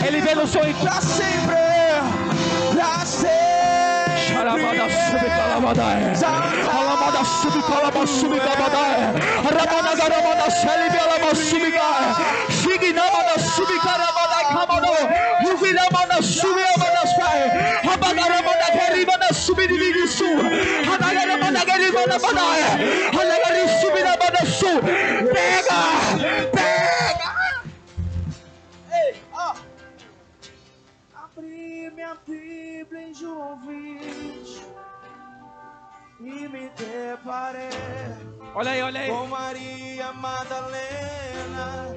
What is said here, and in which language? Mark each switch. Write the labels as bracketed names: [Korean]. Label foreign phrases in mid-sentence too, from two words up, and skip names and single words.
[Portuguese] pelo sonho. Pra sempre, pra sempre. Alamada subicalabadae, alamada subicalabasubicabaдаe, aramada garamada selibialama subicae, chiginamada subicarabadae camado, yuvilamada subiamada sai, rabagaramada geribada subidimigisu, rabagaramada geribada badae, rabagari subidamada su. Pega, pega. Ei, ó. Abri minha Bíblia em João 20 e me deparei Olha aí. com Maria Madalena.